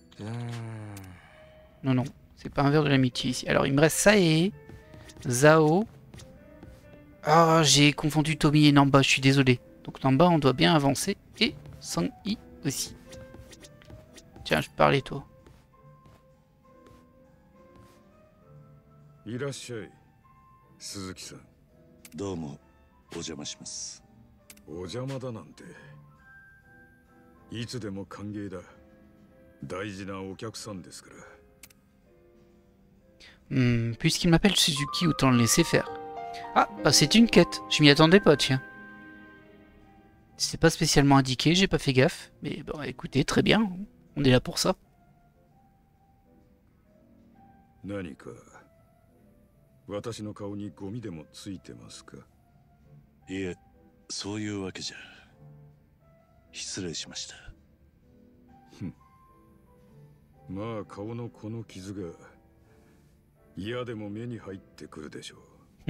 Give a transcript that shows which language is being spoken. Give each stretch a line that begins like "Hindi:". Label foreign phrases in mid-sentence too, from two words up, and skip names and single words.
French: Non, non. C'est pas un verre de l'amitié ici. Alors, il me reste Sae, Zao. Ah, j'ai confondu Tommy et Namba, je suis désolé. Donc Namba, on doit bien avancer. Et Sang-i aussi. Tiens, je parlais toi.
Japanese: いらっしゃい、鈴木さん。どうもお邪魔します。お邪魔だなんて。いつでも歓迎だ。大事なお客さんですから。
French: Puisqu'il m'appelle Suzuki, autant le laisser faire. Ah, bah c'est une quête. Je m'y attendais pas, tiens. C'est pas spécialement indiqué, j'ai pas fait gaffe. Mais bon, écoutez, très bien. On est là pour ça.
Japanese: 何か私の顔にゴミでもついてますか？いえ、そういうわけじゃ。失礼しました。まあ顔のこの傷が嫌でも目に入ってくるでしょう。